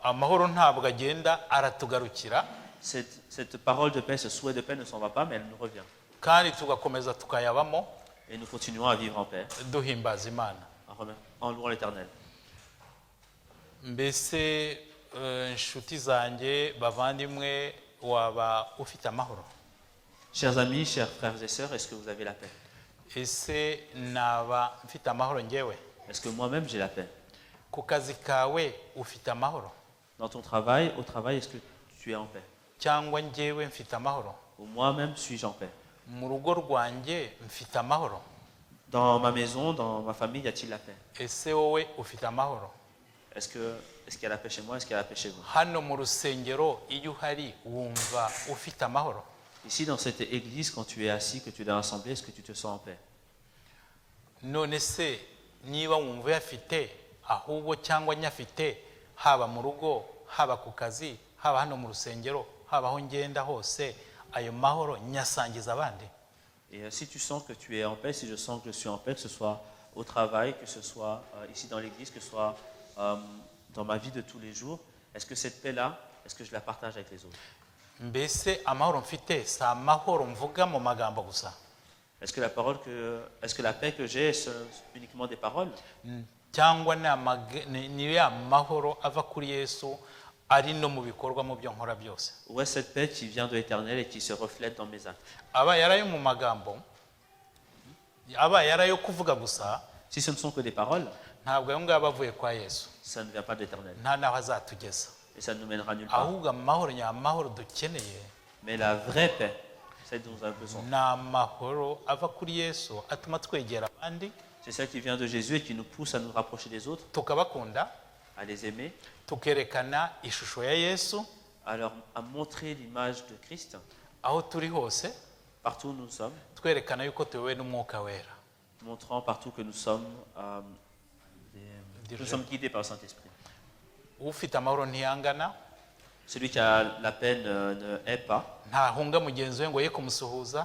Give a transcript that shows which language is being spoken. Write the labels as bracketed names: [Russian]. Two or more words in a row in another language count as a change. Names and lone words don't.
[Kinyarwanda] amahoro ntabwo agenda, aratugarukira [French] cette parole de paix, ce souhait de paix ne s'en va pas, mais elle nous revient. [Kinyarwanda] kandi tugakomeza tukayabamo [French] Et nous continuons à vivre en paix, [Kinyarwanda] duhimbaza Imana. [French] en louant l'Éternel. [Kinyarwanda] mbese inshuti zanjye bavandimwe waba ufite amahoro? [French] Chers amis, chers frères et sœurs, est-ce que vous avez la paix? [Kinyarwanda] ese naba mfite amahoro njyewe? [French] Est-ce que moi-même j'ai la paix? [Kinyarwanda] ku kazi kawe ufite amahoro [French] Dans ton travail, au travail, est-ce que tu es en paix? [Kinyarwanda] cyangwa njyewe mfite amahoro? [French] Ou moi-même suis-je en paix? [Kinyarwanda] mu rugo rwanjye mfite amahoro? [French] Dans ma maison, dans ma famille, y a-t-il la paix? [Kinyarwanda] ese wowe ufite amahoro? [French] Est-ce qu'il y a la paix chez moi? Est-ce qu'il y a la paix chez vous? [Kinyarwanda] hano mu rusengero iyo uhari wumva ufite amahoro? [French] Ici, dans cette église, quand tu es assis, que tu es dans l'assemblée, est-ce que tu te sens en paix? [Kinyarwanda] none se niba wumva uyafite ahubwo cyangwa nyafite, haba mu rugo, haba ku kazi, haba hano mu rusengero, haba aho ngenda hose, ayo mahoro nyasangiza abandi? [French] Et si tu sens que tu es en paix, si je sens que je suis en paix, que ce soit au travail, que ce soit ici dans l'église, que ce soit dans ma vie de tous les jours, est-ce que cette paix-là, est-ce que je la partage avec les autres? [Kinyarwanda] mbese amahoro mfite si amahoro mvuga mu magambo gusa? [French] Est-ce que la paix que j'ai, c'est uniquement des paroles? [Kinyarwanda] cyangwa ni ya mahoro ava kuri Yesu ari no mu bikorwa mu byo nkora byose? [French] Ou est-ce cette paix qui vient de l'Éternel et qui se reflète dans mes actes? [Kinyarwanda] abaye ari ayo mu magambo, abaye ari ayo kuvuga gusa, [French] Si ce ne sont que des paroles, [Kinyarwanda] ntabwo ayo ngabo avuye kwa Yesu, [French] ça ne vient pas de l'Éternel. [Kinyarwanda] nta naho azatugeza. [French] Et ça ne nous mènera nulle part. [Kinyarwanda] ahubwo amahoro nyamahoro dukeneye [French] Mais la vraie paix, celle dont nous avons besoin, [Kinyarwanda] ni amahoro ava kuri Yesu atuma twegera abandi [French] c'est celle qui vient de Jésus et qui nous pousse à nous rapprocher des autres, [Kinyarwanda] tukabakunda, [French] à les aimer, [Kinyarwanda] tukerekana ishusho ya Yesu [French] à montrer l'image de Christ [Kinyarwanda] aho turi hose, [French] partout où nous sommes, [Kinyarwanda] twerekana yuko tuyobowe n'umwuka wera. [French] montrant partout que nous sommes guidés par le Saint-Esprit. [Kinyarwanda] ufite amahoro ntiyangana, [French] Celui qui a la paix ne hait pas, [Kinyarwanda] ntahunga mugenzi we ngo ye kumusuhuza,